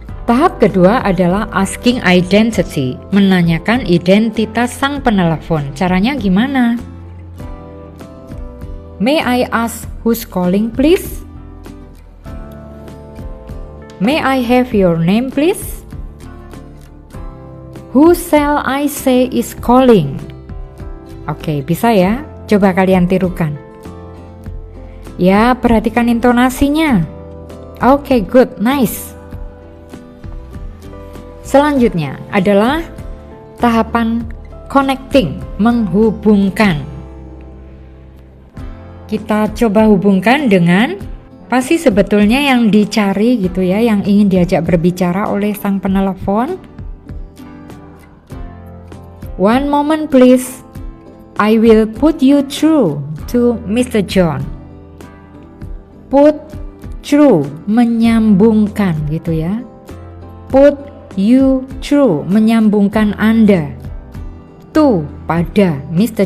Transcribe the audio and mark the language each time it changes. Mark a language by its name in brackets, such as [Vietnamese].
[Indonesian] Tahap kedua adalah [English] asking identity, [Indonesian] menanyakan identitas sang penelepon. Caranya gimana? [English] May I ask who's calling please? May I have your name please? Who shall I say is calling? [Indonesian] Oke, bisa ya? Coba kalian tirukan. Ya, perhatikan intonasinya. [English] Oke, good, nice. [Indonesian] Selanjutnya adalah tahapan connecting, menghubungkan. Kita coba hubungkan dengan apa sih sebetulnya yang dicari gitu ya, yang ingin diajak berbicara oleh sang penelepon. [English] One moment please, I will put you through to Mr. [Indonesian] John. [English] Put through, [Indonesian] menyambungkan gitu ya. [English] Put you through, [Indonesian] menyambungkan Anda [English] to, pada Mr.